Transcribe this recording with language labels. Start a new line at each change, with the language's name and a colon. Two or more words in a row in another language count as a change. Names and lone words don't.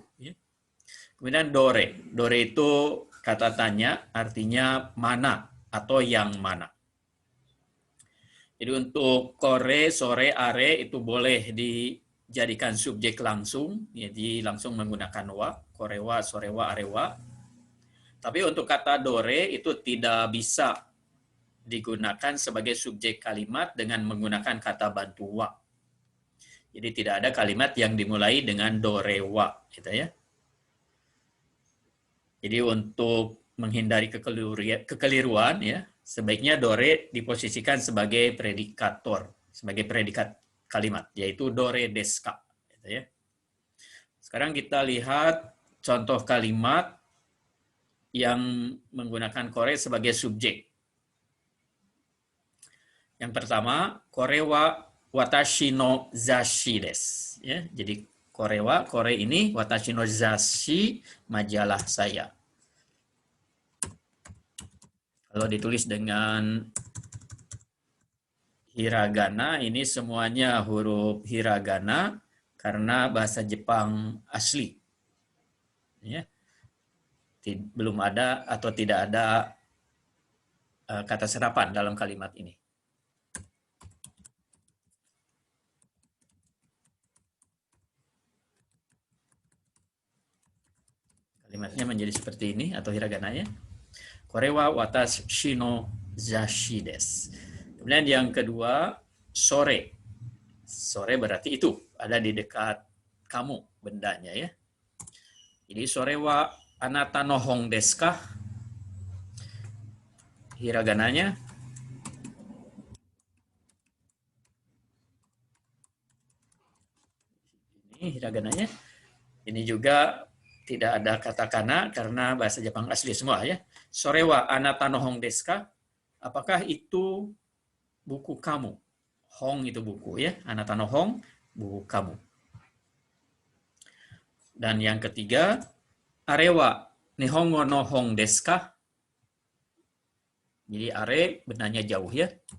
Indonesian: Ya. Kemudian dore. Dore itu kata tanya, artinya mana atau yang mana. Jadi untuk kore, sore, are itu boleh dijadikan subjek langsung, jadi langsung menggunakan wa,
Japanese: これは、それは、あれは.
Indonesian: Tapi untuk kata dore itu tidak bisa digunakan sebagai subjek kalimat dengan menggunakan kata bantu wa. Jadi tidak ada kalimat yang dimulai dengan dorewa, gitu ya. Jadi untuk menghindari kekeliruan ya, sebaiknya dore diposisikan sebagai predikator, sebagai predikat kalimat, yaitu
Japanese: どれですか,
Indonesian: gitu ya. Sekarang kita lihat contoh kalimat yang menggunakan kore sebagai subjek. Yang pertama,
Japanese: これは私の雑誌です.
Indonesian: Ya, jadi
Japanese: これは,
Indonesian: kore ini,
Japanese: 私の雑誌,
Indonesian: majalah saya. Kalau ditulis dengan hiragana, ini semuanya huruf hiragana karena bahasa Jepang asli. Ya. Belum ada atau tidak ada kata serapan dalam kalimat ini. Kalimatnya menjadi seperti ini atau hiragananya.
Japanese: これは私の雑誌です.
Indonesian: Kemudian yang kedua, sore. Sore berarti itu, ada di dekat kamu bendanya ya.
Japanese: Jadi それはあなたの本ですか?
Indonesian: Hiragananya ini hiragananya. Ini juga tidak ada katakana karena bahasa Jepang asli semua ya.
Japanese: それはあなたの本ですか?
Indonesian: Apakah itu buku kamu? Hong itu buku ya.
Japanese: あなたの本,
Indonesian: buku kamu. Dan yang ketiga,
Japanese: あれは日本語の本ですか?
Indonesian: Jadi are bendanya jauh ya.